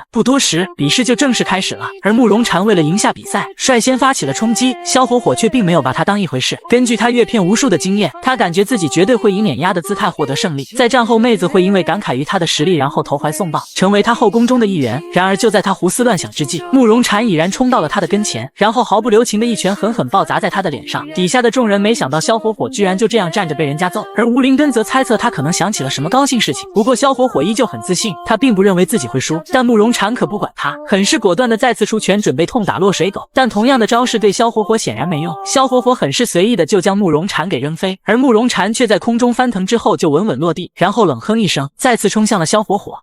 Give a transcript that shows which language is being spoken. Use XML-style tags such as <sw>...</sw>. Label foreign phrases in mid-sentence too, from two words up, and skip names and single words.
<zh>不多時，筆試就正式開始了，而慕容嬋為了贏下比賽，率先發起了衝擊，蕭火火卻並沒有把他當一回事。根據他閱片無數的經驗，他感覺自己絕對會以碾壓的姿態獲得勝利，在戰後妹子會因為感慨於他的實力，然後投懷送抱，成為他後宮中的一員。然而就在他胡思亂想之際，慕容嬋已然衝到了他的跟前，然後毫不留情的一拳狠狠暴砸在他的臉上。底下的眾人沒想到蕭火火居然就這樣站着被人家揍，而吳林根則猜測他可能想起了什麼高興事情。不過蕭火火依舊很自信，他並不認為自己會輸，但慕容嬋可不管他，很是果斷的再次出拳準備痛打落水狗。但同樣的招式對蕭火火顯然沒用，蕭火火很是隨意的就將慕容嬋給扔飛，而慕容嬋卻在空中翻騰之後就穩穩落地，然後冷哼一聲，再次衝向了蕭火火。</zh>